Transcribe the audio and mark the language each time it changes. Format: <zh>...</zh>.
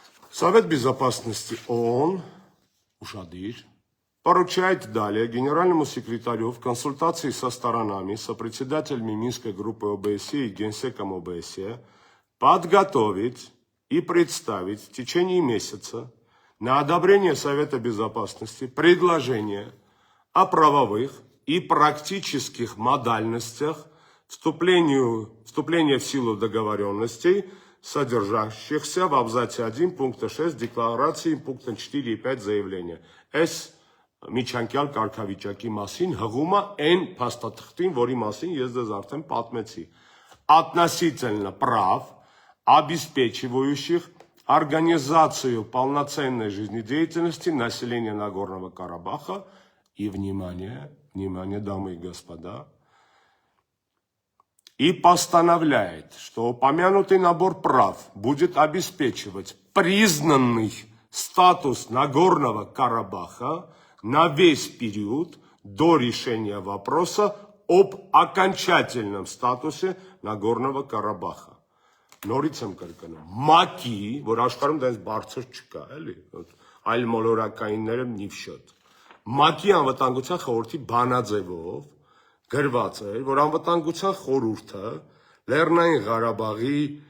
<ru>Совет Безопасности ООН, ушадир, поручает далее генеральному секретарю в консультации со сторонами, сопредседателями Минской группы ОБСЕ и генсеком ОБСЕ подготовить и представить в течение месяца на одобрение Совета Безопасности предложение о правовых и практических модальностях вступления в силу договоренностей, содержащихся в абзаце 1 пункта 6 декларации пункта 4 и 5 заявления.</ru> <hy>Միջանկյալ կարգավիճակի մասին հղումը այն փաստաթղթին, որի մասին ես ձեզ արդեն պատմեցի.</hy> <ru>относительно прав, обеспечивающих организацию полноценной жизнедеятельности населения Нагорного Карабаха и, внимание, дамы и господа, и постановляет, что упомянутый набор прав будет обеспечивать признанный статус Нагорного Карабаха на весь период до решения вопроса об окончательном статусе Нагорного Карабаха.</ru> <hy>Նորից եմ կրկնում, ՄԱԿ-ի, որ աշխարհում դες բարձր չկա, էլի, այլ մոլորակայինները նիվշոտ։ ՄԱԿ-ի անվտանգության խորհրդի բանաձևով գրված է, որ անվտանգության խորհուրդը Լեռնային Ղարաբաղի</hy>